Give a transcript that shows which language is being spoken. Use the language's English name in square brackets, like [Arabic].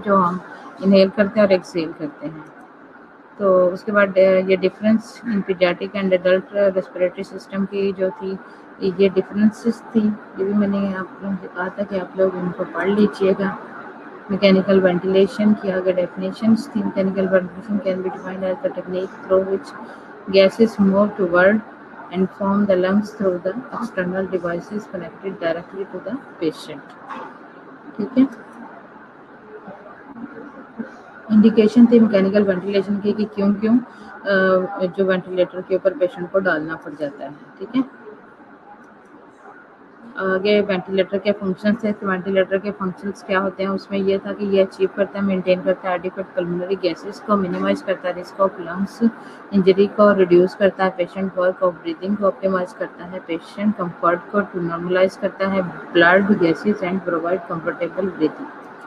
[Urdu] جو ہم انہیل کرتے ہیں اور ایکسیل کرتے ہیں. تو اس کے بعد یہ [English] difference in paediatric and adult respiratory system [Urdu] کی جو تھی یہ ڈفرینسز تھی. یہ بھی میں نے آپ لوگوں سے کہا تھا کہ آپ لوگ ان کو پڑھ لیجیے گا. میکینیکل وینٹیلیشن کی آگے ڈیفینیشنز تھی. [English] Mechanical ventilation can be defined as the technique through which gases move toward and form the lungs through the external devices connected directly to the patient. [Urdu] ٹھیک ہے. انڈیکیشن تھی میکینیکل وینٹیلیشن کی کہ کیوں جو وینٹیلیٹر کے اوپر پیشنٹ کو ڈالنا پڑ جاتا ہے. ٹھیک ہے. آگے وینٹیلیٹر کے فنکشنز تھے. وینٹیلیٹر کے فنکشنز کیا ہوتے ہیں اس میں یہ تھا کہ یہ اچیو کرتا ہے، مینٹین کرتا ہے ایڈیکویٹ پلمونری گیسز کو، منیمائز کرتا ہے رسک آف لنگس انجری کو، ریڈیوس کرتا ہے پیشنٹ ورک آف بریدنگ کو، آپٹیمائز کرتا ہے پیشنٹ کمفرٹ کو، ٹو نارملائز کرتا ہے blood gases [English] And provide comfortable breathing.